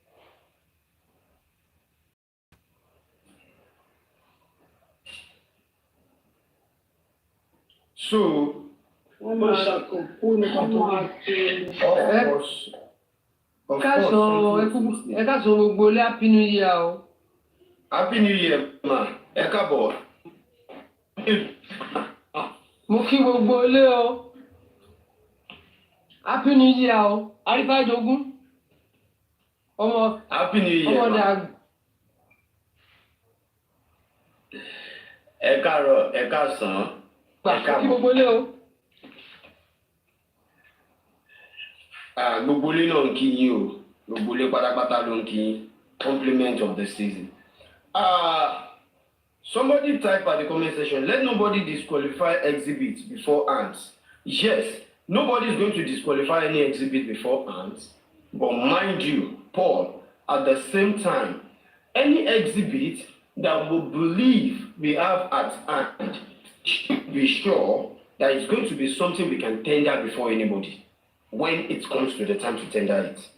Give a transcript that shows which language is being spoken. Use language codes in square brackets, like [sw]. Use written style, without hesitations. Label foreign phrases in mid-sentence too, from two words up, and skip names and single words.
[en] So, of course. Happy New Year. Happy New Year, [yo] ma. Ẹ káàbọ̀. Mo kí gbogbo ilé o. [en] Happy New Year o. Arifa jogun. Happy New Year, ma. [yo] Ẹ káàárọ̀, ẹ káàsán. Kí gbogbo ilé o. Gbogbo ilé náà ń kí yín o. Gbogbo ilé pátápátá ló ń kí yín. [en] Compliment of the season. Somebody type at the comment section, let nobody disqualify exhibit before ants. Yes, nobody is going to disqualify any exhibit before ants. But mind you, Paul, at the same time, any exhibit that we believe we have at hand, be sure that it's going to be something we can tender before anybody when it comes to the time to tender it.